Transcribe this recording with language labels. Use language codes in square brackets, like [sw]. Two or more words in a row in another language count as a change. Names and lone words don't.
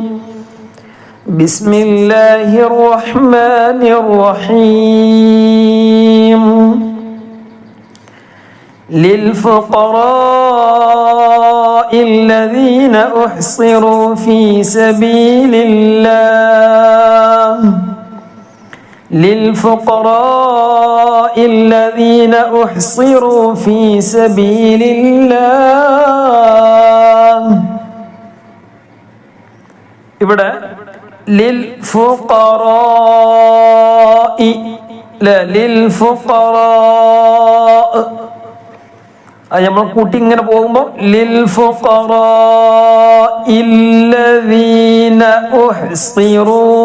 [ar] بسم الله الرحمن الرحيم. للفقراء الذين أحصروا في سبيل الله للفقراء الذين أحصروا في سبيل الله. [ml] ഇവിടെ നമ്മൾ കൂട്ടി ഇങ്ങനെ പോകുമ്പോൾ [ar] للفقراء الذين أحصروا,